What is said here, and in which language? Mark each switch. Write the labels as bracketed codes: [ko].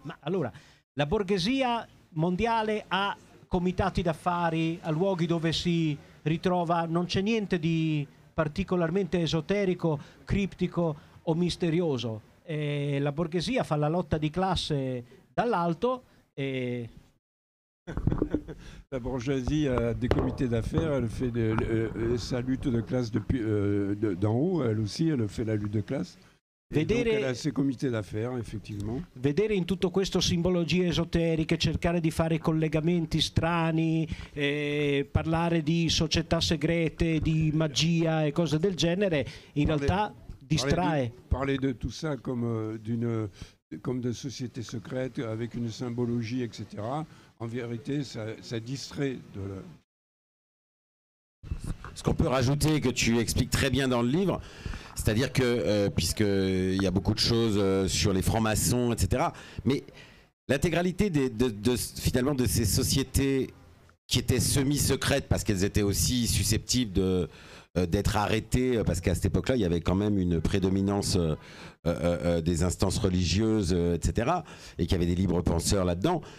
[it] Ma allora, la borghesia mondiale ha comitati d'affari, a luoghi dove si ritrova, non c'è niente di particolarmente esoterico, criptico o misterioso. La borghesia fa la lotta di classe dall'alto e... [fr] La bourgeoisie a des comités d'affaires, elle fait sa lutte de classe d'en haut, elle aussi, elle fait la lutte de classe. Donc elle a ses comités d'affaires, effectivement. [it] Vedere in tutto questo simbologie esoteriche, cercare di fare collegamenti strani, parlare di società segrete, di magia e cose del genere, in realtà distrae. [fr] Parler de tout ça comme de sociétés secrètes, avec une symbologie, etc. En vérité, ça distrait de la... Ce qu'on peut rajouter, que tu expliques très bien dans le livre, c'est-à-dire que, puisqu'il y a beaucoup de choses sur les francs-maçons, etc., mais l'intégralité finalement de ces sociétés qui étaient semi-secrètes, parce qu'elles étaient aussi susceptibles d'être arrêtées, parce qu'à cette époque-là, il y avait quand même une prédominance des instances religieuses, etc., et qu'il y avait des libres penseurs là-dedans.